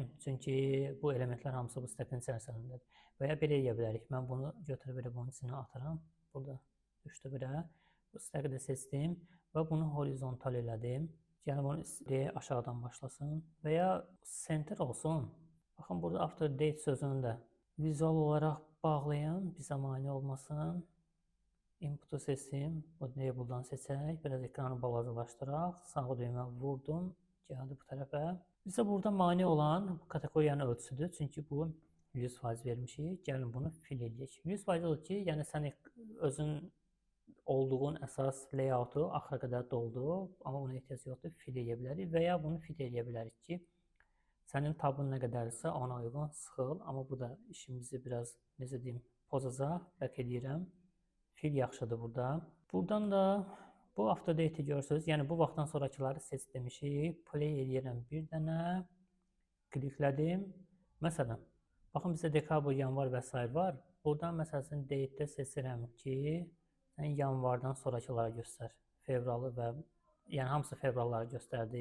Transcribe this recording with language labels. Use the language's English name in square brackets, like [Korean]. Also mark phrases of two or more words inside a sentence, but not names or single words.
[Azerbaijani] Çünki bu elementlər hamısı bu stack-ın içərisindədir. Və ya belə edə bilərik. Mən bunu götürüb belə bunun içinə atıram. Burada düşdü birə. Bu stack-ı da seçdim və bunu horizontal elədim. Yəni bunu istəyək aşağıdan başlasın və ya center olsun. Baxın, burada [English] after date [Azerbaijani] sözünü də vizual olaraq bağlayım, bizə mane olmasın. Input'u seçim, bu label'dan seçək, biraz ekranı balacalaşdıraq, sağ düymə vurdum, gəldi bu tərəfə. Bizə burada mane olan kateqoriyanın ölçüsüdür, çünki bu 100% vermişik. Gəlin bunu fill edək. 100% olur ki, yəni sən özün olduğun əsas layoutu axıra qədər doldu, amma ona ehtiyac yoxdur, fill edə bilərik və ya bunu fit edə bilərik ki, sənin tabın nə qədərsə ona uyğun sıxıl, amma bu da işimizi biraz, necə deyim, pozacaq, back edirəm. Fill yaxşıdır burada. Buradan da bu [English] after date- [Azerbaijani] i görürsünüz, yəni bu vaxtdan sonrakıları seç demişik, play edirəm bir dənə, kliklədim. Məsələn, baxın bizə dekabr, yanvar və s. var. Buradan məsələn date-də seçirəm ki, sən yanvardan sonrakıları göstər. Fevralı və yəni hamısı fevralları göstərdi.